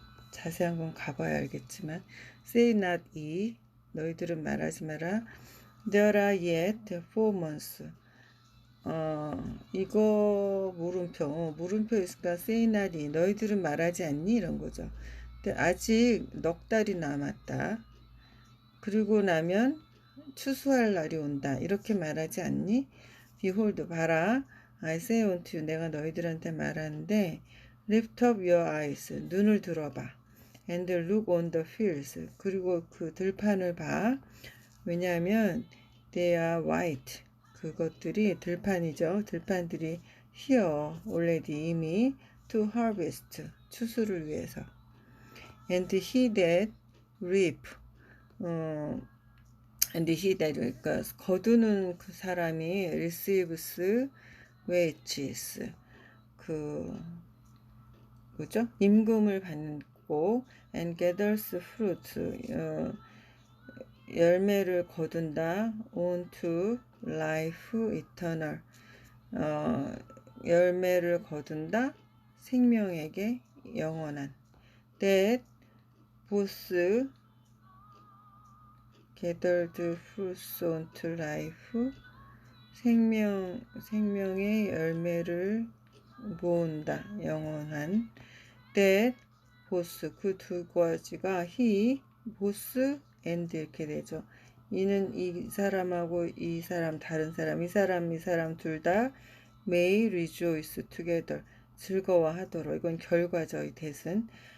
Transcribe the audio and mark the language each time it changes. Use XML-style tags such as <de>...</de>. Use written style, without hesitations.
<ko>자세한 건 가봐야 알겠지만</ko> <en>Say not ye</en> <ko>너희들은 말하지 마라</ko> <en>There are yet 4 months</en> <ko>이거 물음표 있으니까</ko> <en>say not ye</en> <ko>너희들은 말하지 않니? 이런 거죠. 근데 아직 넉 달이 남았다. 그리고 나면 추수할 날이 온다. 이렇게 말하지 않니?</ko> <en>Behold,</en> <ko>봐라.</ko> <en>I say unto you,</en> <ko>내가 너희들한테 말하는데</ko> <en>Lift up your eyes,</en> <ko>눈을 들어봐.</ko> <en>And look on the fields,</en> <ko>그리고 그 들판을 봐. 왜냐하면</ko> <en>they are white,</en> <ko>그것들이 들판이죠. 들판들이</ko> <en>here, already,</en> <ko>이미</ko> <en>to harvest,</en> <ko>추수를 위해서.</ko> <en>And he that reap, and he that,</en> <ko>그러니까 거두는 그 사람이</ko> <en>receives wages,</en> <ko>그죠? 임금을 받고</ko> <en>and gathers fruit,</en> <ko>열매를 거둔다</ko> <en>onto life eternal,</en> <ko>열매를 거둔다 생명에게 영원한.</ko> <en>that both gathered fruits onto life,</en> <ko>생명의 열매를 모은다 영원한.</ko> <en>that both</en> <ko>그 두 가지가</ko> <en>he both and</en> <ko>이렇게 되죠. 이는 이 사람하고 이 사람 다른 사람 이 사람 둘 다</ko> <en>may rejoice together</en> <ko>즐거워하도록. 이건 결과죠. 이 that은.</ko>